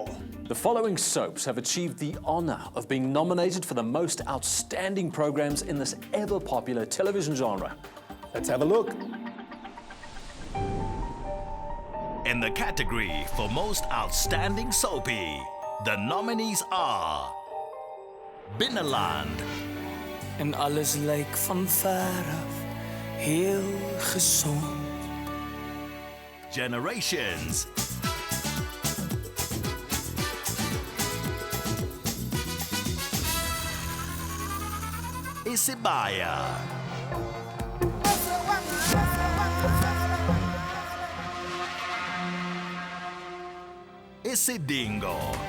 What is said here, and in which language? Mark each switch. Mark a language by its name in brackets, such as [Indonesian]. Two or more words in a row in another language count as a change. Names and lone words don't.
[English] The following soaps have achieved the honor of being nominated for the most outstanding programs in this ever-popular television genre. Let's have a look. In the category for Most Outstanding Soapie, the nominees are Binnenland. [Afrikaans] En alles lyk van ver af heel gesond. [English] Generations. Isibaya. Isidingo.